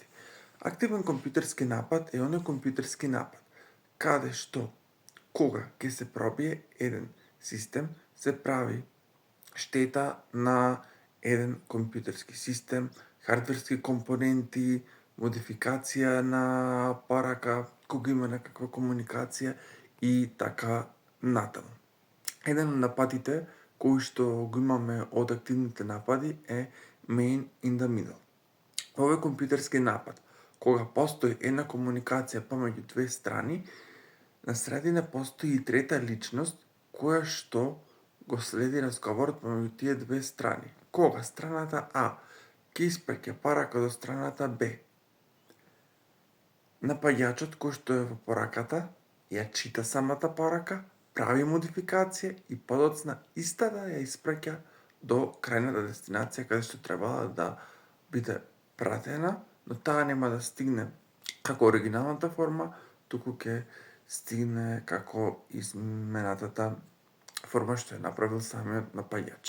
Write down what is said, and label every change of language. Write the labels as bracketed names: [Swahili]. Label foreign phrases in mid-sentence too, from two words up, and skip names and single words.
[Macedonian] Активен компјутерски напад е оној компјутерски напад каде што кога ќе се пробие еден систем се прави штета на еден компјутерски систем, хардверски компоненти, модификација на апарака, кога има некаква комуникација и така натаму. Еден од нападите кои што го имаме од активните напади е [English] man in the middle. [Macedonian] Овој компјутерски напад, кога постои една комуникација помеѓу две страни, на средина постои и трета личност која што го следи разговорот помеѓу тие две страни. Кога страната А ќе испраќа порака до страната Б, напаѓачот кој што е во пораката ја чита самата порака, прави модификација и подоцна истата ја испраќа до крајната дестинација каде што требала да биде пратена, но таа нема да стигне како оригиналната форма, туку ќе стигне како изменатата форма што е направил самиот напаѓач.